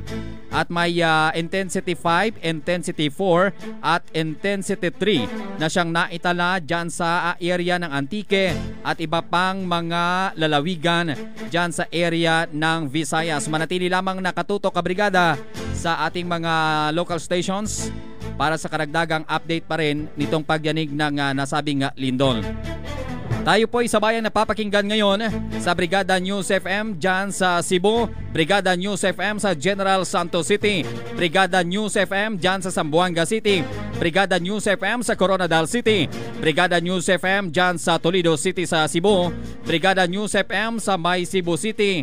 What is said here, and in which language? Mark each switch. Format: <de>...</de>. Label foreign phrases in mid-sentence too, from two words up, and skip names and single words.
<tl>At may intensity 5, intensity 4 at intensity 3 na siyang naitala dyan sa area ng Antique at iba pang mga lalawigan dyan sa area ng Visayas. Manatili lamang nakatutok kabrigada sa ating mga local stations para sa karagdagang update pa rin nitong pagyanig ng nasabing lindol. Tayo po ay sabayang napapakinggan ngayon sa Brigada News FM dyan sa Cebu, Brigada News FM sa General Santos City, Brigada News FM dyan sa Zamboanga City, Brigada News FM sa Coronadal City, Brigada News FM dyan sa Toledo City sa Cebu, Brigada News FM sa May Cebu City,</tl>